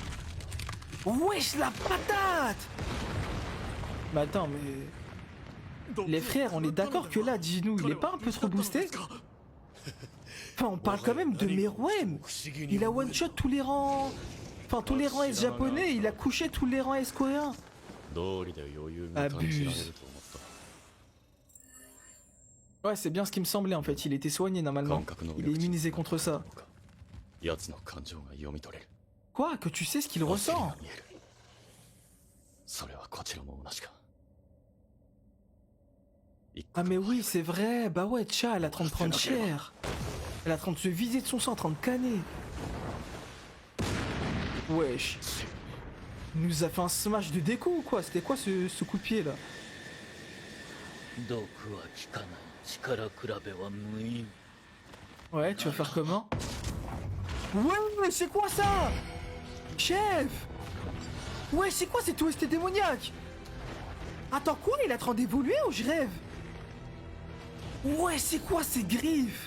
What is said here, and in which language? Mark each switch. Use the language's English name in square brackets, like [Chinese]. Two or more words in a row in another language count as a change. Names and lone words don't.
[French] Wesh la patate! Mais attends, mais... Les frères, on est d'accord que là, dis-nous, il est pas un peu trop boosté? Enfin, on parle quand même de Meruem. Il a one-shot tous les rangs... Enfin, tous les rangs S japonais, il a couché tous les rangs S coréens. [Japanese] 道理で余裕が感じられると思った [French] Ouais, c'est bien ce qui me semblait en fait, il était soigné normalement. Il est immunisé contre ça. [Japanese] 奴の感情が読み取れる [French] Quoi? Que tu sais ce qu'il ressent? [Japanese] 見えるそれはこちらも同じか [French] Ah mais oui, c'est vrai. Bah ouais, Cha, elle est en train de prendre cher. Elle est en train de se vider de son sang, en train de canner. Wesh. Il nous a fait un smash de déco ou quoi? C'était quoi ce coup de pied là? [Japanese] 毒は効かない力比べは無意味 [French] Ouais, tu vas faire comment? Ouais, c'est quoi ça? Chef! Ouais, c'est quoi cette OST démoniaque? Attends, quoi? Il est en train d'évoluer ou je rêve? Ouais, c'est quoi ces griffes?